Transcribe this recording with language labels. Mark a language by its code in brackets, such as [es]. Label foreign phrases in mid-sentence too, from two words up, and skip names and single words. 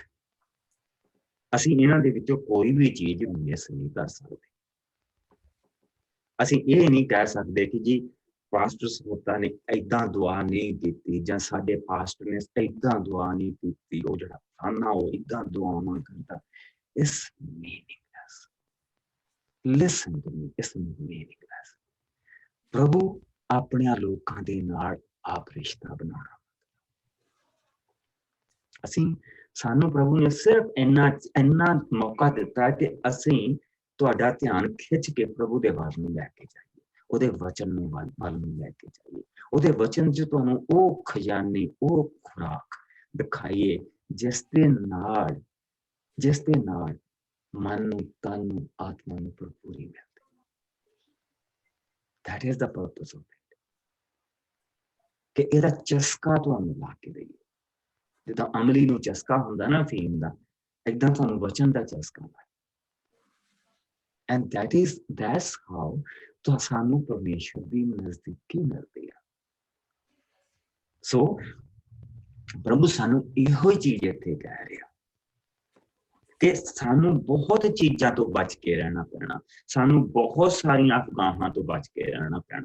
[pa] ਅਸੀਂ ਇਹਨਾਂ ਦੇ ਵਿੱਚੋਂ ਕੋਈ ਵੀ ਚੀਜ਼ ਮਿਸ ਨਹੀਂ ਕਰ ਸਕਦੇ। ਅਸੀਂ ਇਹ ਨਹੀਂ ਕਹਿ ਸਕਦੇ ਕਿ ਜੀ ਪਾਸਟਰ ਸੋਤਾ ਨੇ ਏਦਾਂ ਦੁਆ ਨਹੀਂ ਕੀਤੀ, ਜਾਂ ਸਾਡੇ ਪਾਸਟਰ ਨੇ ਏਦਾਂ ਦੁਆ ਨਹੀਂ ਕੀਤੀ, ਉਹ ਜਿਹੜਾ ਫਲਾਣਾ ਉਹ ਏਦਾਂ ਦੁਆਵਾਂ ਕਰਦਾ। [en] ਇਸ meaningless. Listen to me, [pa] ਇਸ meaningless. ਪ੍ਰਭੂ ਆਪਣੇ ਲੋਕਾਂ ਦੇ ਨਾਲ ਆਪ ਰਿਸ਼ਤਾ ਬਣਾਉਣਾ। ਸਾਨੂੰ ਪ੍ਰਭੂ ਨੇ ਸਿਰਫ ਇੰਨਾ ਮੌਕਾ ਦਿੱਤਾ ਕਿ ਅਸੀਂ ਤੁਹਾਡਾ ਧਿਆਨ ਖਿੱਚ ਕੇ ਪ੍ਰਭੂ ਦੇ ਵੱਲ ਨੂੰ ਲੈ ਕੇ ਜਾਈਏ, ਉਹਦੇ ਵਚਨ ਨੂੰ ਵੱਲ ਨੂੰ ਲੈ ਕੇ ਜਾਈਏ, ਉਹਦੇ ਵਚਨ 'ਚ ਤੁਹਾਨੂੰ ਉਹ ਖਜ਼ਾਨੇ, ਉਹ ਖੁਰਾਕ ਦਿਖਾਈਏ ਜਿਸ ਦੇ ਨਾਲ ਮਨ ਨੂੰ, ਤਨ ਨੂੰ, ਆਤਮਾ ਨੂੰ ਭਰਪੂਰੀ ਮਿਲਦੀ। [en] That is the purpose of it. [pa] ਕਿ ਇਹਦਾ ਚਸਕਾ ਤੁਹਾਨੂੰ ਲਾ ਕੇ ਦੇਈਏ। ਜਿੱਦਾਂ ਅਮਲੀ ਨੂੰ ਚਸਕਾ ਹੁੰਦਾ ਨਾ ਫੀਮ ਦਾ, ਏਦਾਂ ਤੁਹਾਨੂੰ ਵਚਨ ਦਾ ਚਸਕਾ ਲਾ। [en] And that's how [pa] ਤਾਂ ਸਾਨੂੰ ਪਰਮੇਸ਼ਵਰ ਦੀ ਨਜ਼ਦੀਕੀ ਮਿਲਦੀ ਆ। ਸੋ ਪ੍ਰਭੂ ਸਾਨੂੰ ਇਹੋ ਹੀ ਚੀਜ਼ ਇੱਥੇ ਕਹਿ ਰਿਹਾ ਕਿ ਸਾਨੂੰ ਬਹੁਤ ਚੀਜ਼ਾਂ ਤੋਂ ਬਚ ਕੇ ਰਹਿਣਾ ਪੈਣਾ, ਸਾਨੂੰ ਬਹੁਤ ਸਾਰੀਆਂ ਅਫਵਾਹਾਂ ਤੋਂ ਬਚ ਕੇ ਰਹਿਣਾ ਪੈਣਾ।